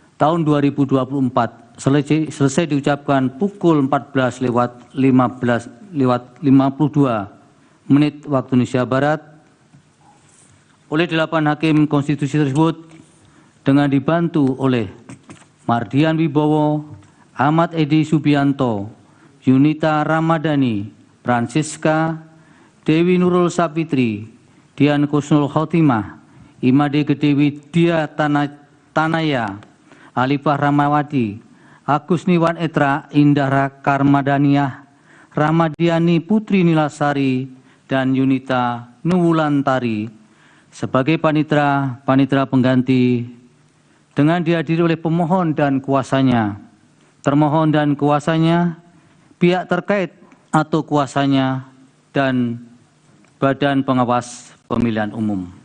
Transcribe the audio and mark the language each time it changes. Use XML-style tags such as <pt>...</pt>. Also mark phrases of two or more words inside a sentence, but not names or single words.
<id>selesai diucapkan pukul 14:52 waktu Indonesia Barat oleh 8 hakim konstitusi tersebut dengan dibantu oleh Mardian Wibowo, Ahmad Edi Subianto, Yunita Ramadhani, Francisca, Dewi Nurul Sapitri, Dian Kusnul Khotimah, Imade Gede Widya Tanaya, Alifah Ramawati, Agus Niwan Etra, Indahra Karmadaniah, Ramadiani Putri Nilasari, dan Yunita Nuwulantari sebagai panitera pengganti dengan dihadiri oleh pemohon dan kuasanya, termohon dan kuasanya, pihak terkait atau kuasanya, dan Badan Pengawas Pemilihan Umum.</id>